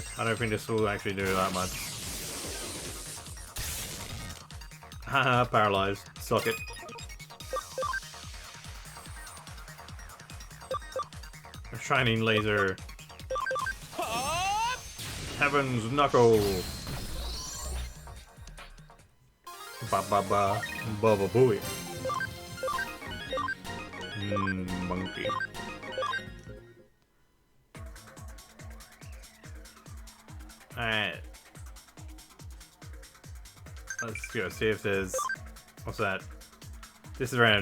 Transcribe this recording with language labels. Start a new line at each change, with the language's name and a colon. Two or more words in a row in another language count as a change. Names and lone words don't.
English: I don't think this will actually do that much. Haha, paralyzed. Suck it. A shining laser. Heaven's knuckle. Ba ba ba. Ba ba booey. Monkey. Alright. Let's go see if there's... What's that? This is random.